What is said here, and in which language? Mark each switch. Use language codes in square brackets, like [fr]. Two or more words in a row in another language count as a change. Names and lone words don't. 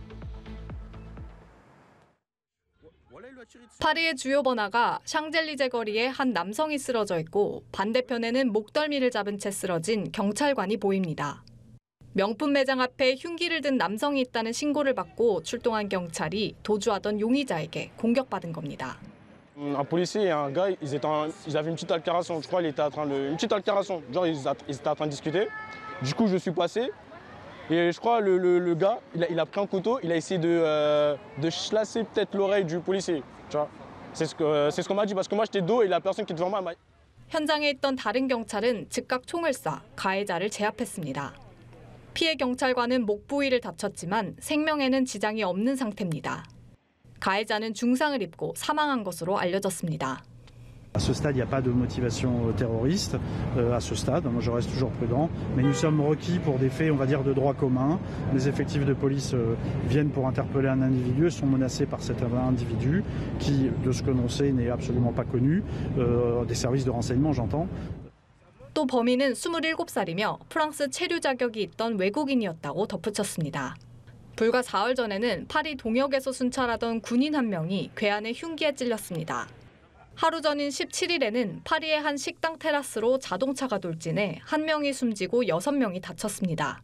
[ko] 파리의 주요 번화가 샹젤리제 거리에 한 남성이 쓰러져 있고 반대편에는 목덜미를 잡은 채 쓰러진 경찰관이 보입니다. 명품 매장 앞에 흉기를 든 남성이 있다는 신고를 받고 출동한 경찰이 도주하던 용의자에게 공격받은 겁니다. [fr] Un policier et un gars, ils avaient une petite altercation. Je crois qu'il était une petite altercation. Genre ils étaient en train de discuter. Du coup je suis passé et je crois le gars il a pris un couteau, il a essayé de chlasser peut-être l'oreille du policier. Tu vois, c'est ce qu'on m'a dit parce que moi j'étais dos et la personne qui est devant moi m'a. [ko] 현장에 있던 다른 경찰은 즉각 총을 쏴 가해자를 제압했습니다. 피해 경찰관은 목 부위를 다쳤지만 생명에는 지장이 없는 상태입니다. 가해자는 중상을 입고 사망한 것으로 알려졌습니다. [fr] À ce stade, il n'y a pas de motivation terroriste. À ce stade, moi je reste toujours prudent. Mais nous sommes requis pour des faits, on va dire, de droit commun. Les effectifs de police viennent pour interpeller un individu et sont menacés par cet individu qui, de ce que l'on sait, n'est absolument pas connu. Des services de renseignement, j'entends. [ko] 또 범인은 27살이며 프랑스 체류 자격이 있던 외국인이었다고 덧붙였습니다. 불과 4월 전에는 파리 동역에서 순찰하던 군인 한 명이 괴한의 흉기에 찔렸습니다. 하루 전인 17일에는 파리의 한 식당 테라스로 자동차가 돌진해 한 명이 숨지고 6명이 다쳤습니다.